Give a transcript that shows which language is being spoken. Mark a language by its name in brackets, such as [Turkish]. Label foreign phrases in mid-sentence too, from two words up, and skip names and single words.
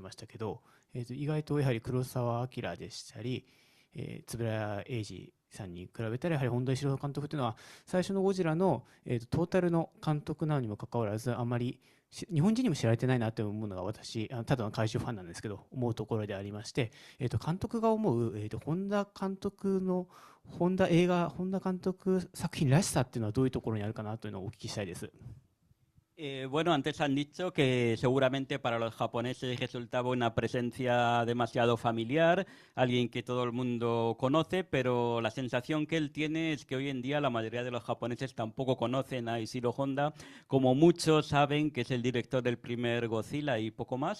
[Japanese] ましたけど、意外とやはり黒澤明でしたり、円谷英二さんに比べたらやはり本田一郎監督というのは最初のゴジラの、トータルの監督なのにもかかわらずあまり日本人にも知られてないなと思うのが私ただの怪獣ファンなんですけど思うところでありまして、監督が思う、本田監督の本田監督作品らしさっていうのはどういうところにあるかなというのをお聞きしたいです。 [Spanish] Bueno, antes han dicho que seguramente para los japoneses resultaba una presencia demasiado familiar, alguien que todo el mundo conoce, pero la sensación que él tiene es que hoy en día la mayoría de los japoneses tampoco conocen a Ishiro Honda, como muchos saben que es el director del primer Godzilla y poco más.